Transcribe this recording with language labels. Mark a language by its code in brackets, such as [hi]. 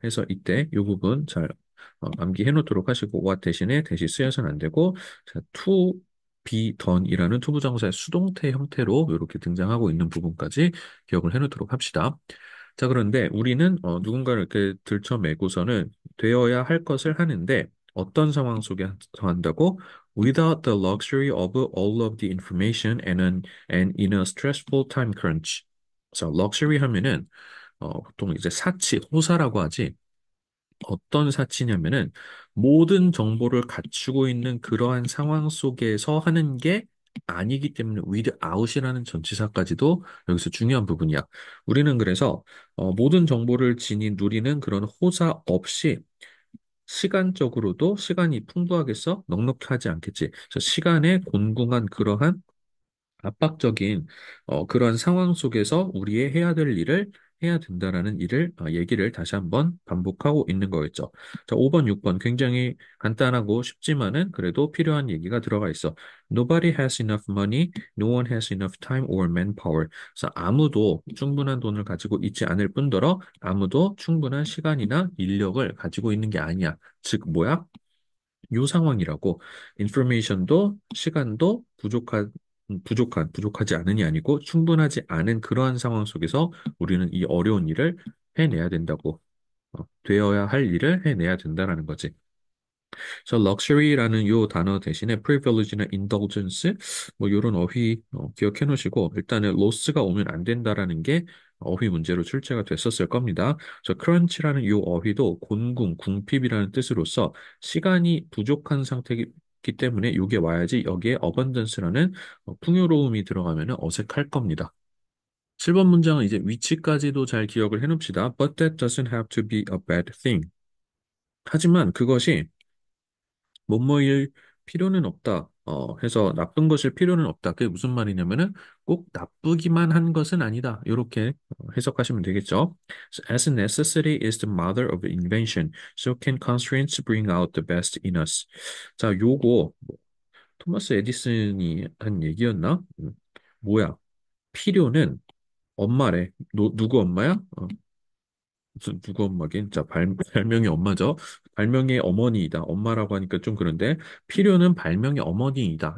[ko] 해서 이때 이 부분 잘 암기해 놓도록 하시고 what 대신에 대시 쓰여서는 안 되고 자, [en] to be done [ko] 이라는 투부정사의 수동태 형태로 이렇게 등장하고 있는 부분까지 기억을 해 놓도록 합시다. 자, 그런데 우리는 누군가를 이렇게 들쳐매고서는 되어야 할 것을 하는데 어떤 상황 속에서 한다고? [en] Without the luxury of all of the information and in a stressful time crunch. [ko] 그래서 luxury 하면은 보통 이제 사치, 호사라고 하지. 어떤 사치냐면은 모든 정보를 갖추고 있는 그러한 상황 속에서 하는 게 아니기 때문에 without이라는 전치사까지도 여기서 중요한 부분이야. 우리는 그래서 모든 정보를 누리는 그런 호사 없이 시간적으로도 시간이 풍부하겠어? 넉넉하지 않겠지. 그래서 시간에 곤궁한 그러한 압박적인 그런 상황 속에서 우리의 해야 될 일을 해야 된다라는 얘기를 다시 한번 반복하고 있는 거겠죠. 자, 5번, 6번 굉장히 간단하고 쉽지만은 그래도 필요한 얘기가 들어가 있어. [en] Nobody has enough money, no one has enough time or manpower. [ko] 그래서 아무도 충분한 돈을 가지고 있지 않을 뿐더러 아무도 충분한 시간이나 인력을 가지고 있는 게 아니야. 즉, 뭐야? 요 상황이라고 인포메이션도 시간도 부족하지 않은이 아니고 충분하지 않은 그러한 상황 속에서 우리는 이 어려운 일을 해내야 된다고 되어야 할 일을 해내야 된다라는 거지. 그래서 luxury라는 요 단어 대신에 privilege나 indulgence 뭐 요런 어휘 기억해 놓으시고 일단은 loss가 오면 안 된다라는 게 어휘 문제로 출제가 됐었을 겁니다. 그래서 crunch라는 요 어휘도 곤궁, 궁핍이라는 뜻으로서 시간이 부족한 상태이기 때문에 요게 와야지 여기에 abundance라는 풍요로움이 들어가면 어색할 겁니다. 7번 문장은 이제 위치까지도 잘 기억을 해 놓읍시다. [en] But that doesn't have to be a bad thing. [ko] 하지만 그것이 뭐뭐일 필요는 없다. 해서 나쁜 것일 필요는 없다. 그게 무슨 말이냐면은 꼭 나쁘기만 한 것은 아니다. 이렇게 해석하시면 되겠죠. [en] So, as necessity is the mother of invention, so can constraints bring out the best in us. [ko] 자, 요거 토마스 에디슨이 한 얘기였나? 뭐야? 필요는 엄마래. 누구 엄마야? 무슨 누구 엄마긴? 자, 발명의 엄마죠. 발명의 어머니이다. 엄마라고 하니까 좀 그런데 필요는 발명의 어머니이다.